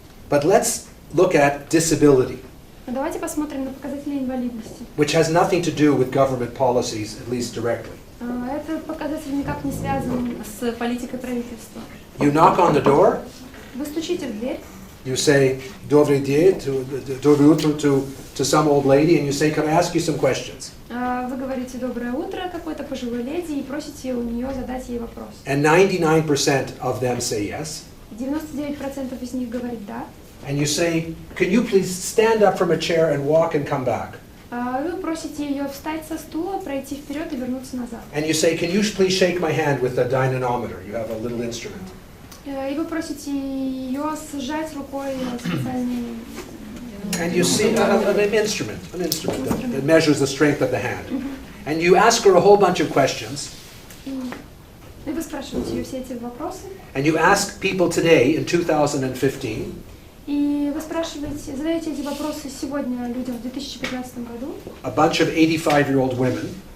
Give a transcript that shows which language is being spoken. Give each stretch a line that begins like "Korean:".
English: But let's look at disability,
Russian: Но давайте посмотрим на показатели инвалидности.
English: which has nothing to do with government policies, at least directly.
Russian: Этот показатель никак не связан с политикой правительства.
English: You knock on the door,
Russian: Вы стучите в дверь,
English: you say,
Russian: добрый день, доброе утро
English: to some old lady, and you say, can I ask you some questions?
Russian: вы говорите «доброе утро» какой-то пожилой леди и просите у нее задать ей вопрос.
English: And 99% of them say yes.
Russian: 99% из них говорит «да».
English: And you say, can you please stand up from a chair and walk and come back?
Russian: Вы просите ее встать со стула, пройти вперед и вернуться назад.
English: And you say, can you please shake my hand with a dynamometer? You have a little instrument.
Russian: И вы просите ее сжать рукой специальный
English: And you see an instrument that measures the strength of the hand. And you ask her a whole bunch of questions.
Russian: И вы спрашиваете ее все эти вопросы.
English: And you ask people today in 2015,
Russian: И вы спрашиваете, задаете эти вопросы сегодня людям в 2015 году.
English: a bunch of 85-year-old women,